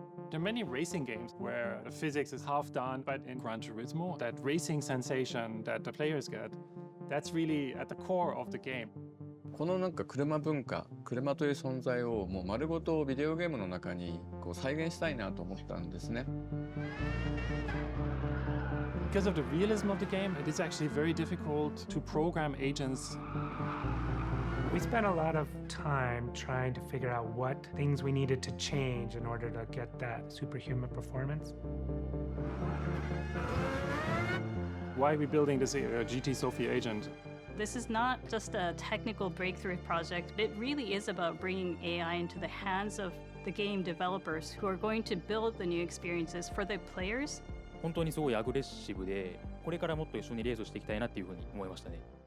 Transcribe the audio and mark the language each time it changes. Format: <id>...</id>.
<en>There are many racing games where the physics is half done, but in Gran Turismo, that racing sensation that the players get, that's really at the core of the game.</en> <ja>このなんか車文化、車という存在をもう丸ごとビデオゲームの中にこう再現したいなと思ったんですね。</ja> <en>Because of the realism of the game, it is actually very difficult to program agents. We spent a lot of time trying to figure out what things we needed to change in order to get that superhuman performance. Why are we building this GT Sophy agent? This is not just a technical breakthrough project. It really is about bringing AI into the hands of the game developers who are going to build the new experiences for the players.</en> <ja>本当にすごいアグレッシブで、これからもっと一緒にレースをしていきたいなっていうふうに思いましたね。</ja>